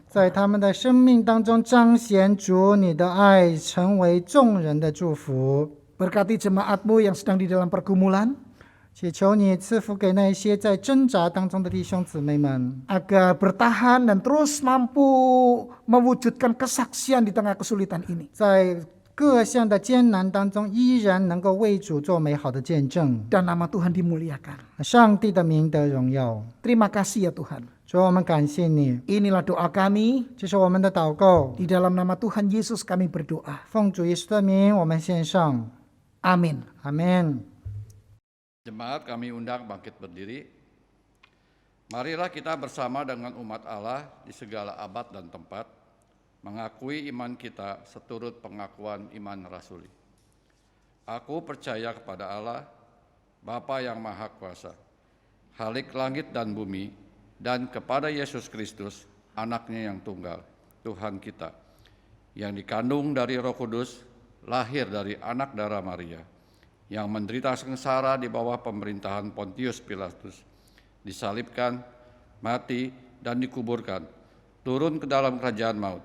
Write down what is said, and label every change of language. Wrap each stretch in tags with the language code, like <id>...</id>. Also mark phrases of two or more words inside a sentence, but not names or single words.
<zh>在</zh> <id>orang.</id> <zh>他们的生命当中彰显主你的爱，成为众人的祝福。</zh> <id>Berkati jemaatmu yang sedang di dalam pergumulan,</id> <zh>祈求你赐福给那些在挣扎当中的弟兄姊妹们，</zh> <id>agar bertahan dan terus mampu mewujudkan kesaksian di tengah kesulitan ini.</id> <zh>在各项的艰难当中，依然能够为主做美好的见证，</zh> <id>Dan nama Tuhan dimuliakan.</id> <zh>上帝的名得荣耀。</zh> <id>Terima kasih ya Tuhan.</id> <zh>主，我们感谢你，</zh> <id>Inilah doa kami.</id> <zh>这是我们的祷告，</zh> <id>Di dalam nama Tuhan Yesus kami berdoa.</id> <zh>奉主耶稣的名，我们献上，</zh> <id>Amin.</id> <zh>阿门。</zh> <id>Jemaat kami undang bangkit berdiri. Marilah kita bersama dengan umat Allah di segala abad dan tempat, mengakui iman kita seturut pengakuan iman rasuli. Aku percaya kepada Allah, Bapa yang Maha Kuasa, Khalik langit dan bumi, dan kepada Yesus Kristus, anaknya yang tunggal, Tuhan kita, yang dikandung dari Roh Kudus, lahir dari anak darah Maria, yang menderita sengsara di bawah pemerintahan Pontius Pilatus, disalibkan, mati, dan dikuburkan, turun ke dalam kerajaan maut.</id>